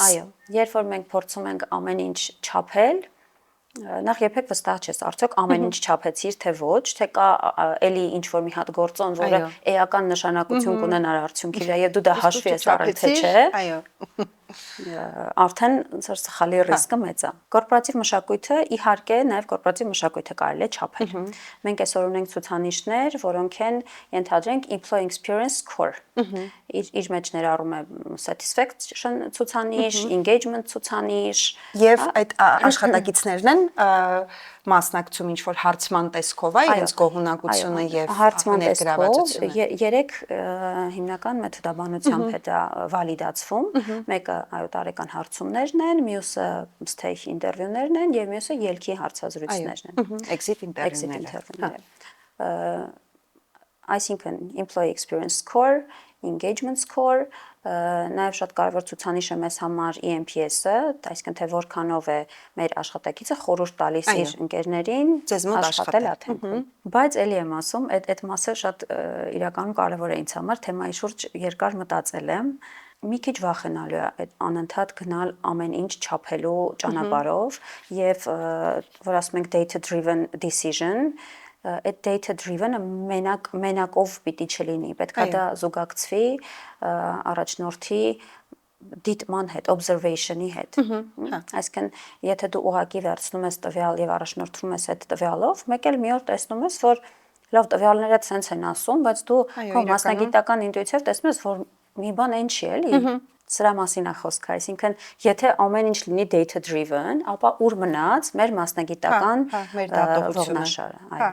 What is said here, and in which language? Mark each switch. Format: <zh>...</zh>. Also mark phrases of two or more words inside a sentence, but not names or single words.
<hy>այո երբ որ մենք փորձում ենք ամեն ինչ չափել նախ երբեք վստահ չես արդյոք ամեն ինչ չափեցիր թե ոչ թե կա էլի ինչ որ մի հատ գործոն որը էական նշանակություն կունենար արդյունքի վրա եւ դու դա հաշվի ես առել թե չէ այո արդեն սխալի ռիսկը մեծ է կորպորատիվ մշակույթը իհարկե նաև կորպորատիվ մշակույթը կարելի է չափել մենք այսօր ունենք ցուցանիշներ որոնք են ենթադրենք</hy> <en>employee experience score</en> <hy>իր մեջ ներառում է satisfaction ցուցանիշ engagement ցուցանիշ եւ այդ աշխատակիցներն են մասնակցում ինչ որ հարցման տեսքով է իրենց գոհունակությունը եւ ներգրավվածությունը երեք հիմնական մեթոդաբանությամբ է դա վալիդացվում մեկը այո տարեկան հարցումներն են մյուսը stay ինտերվյուներն են եւ մյուսը ելքի հարցազրույցներն են exit ինտերվյուները այսինքն</hy> <en>employee experience score engagement score</en> <hy>նաև շատ կարևոր ցուցանիշ է մեզ համար EMPS-ը, այսինքն թե որքանով է մեր աշխատակիցը խորհուրդ տալիս իր ընկերներին աշխատել աթենքում։ Բայց ելի եմ ասում, այդ մասը շատ իրականում կարևոր է ինձ համար, թեմայի շուրջ երկար մտածել եմ։ Մի քիչ վախենալու է այդ անընդհատ գնալ ամեն ինչ չափելու ճանապարհով եւ որ ասում ենք</hy> <en>data driven decision</en> <hy>այդ</hy> <en>data driven-</en> <hy>ը մենակով պիտի չլինի, պետք է դա զուգակցվի առաջնորդի դիտման հետ, observation-ի հետ։ Այսինքն, եթե դու ուղակի վերցնում ես տվյալ եւ առաջնորդվում ես այդ տվյալով, մեկ էլ մի օր տեսնում ես, որ լավ տվյալները ցենց են ասում, բայց դու քո մասնագիտական ինտուիցիայով տեսնում ես, որ մի բան այն չի էլի։ Սրա մասին է խոսքը, այսինքն եթե ամեն ինչ լինի</hy> <en>data driven,</en> <hy>ապա ուր մնաց մեր մասնագիտական ողնաշարը, այո։</hy>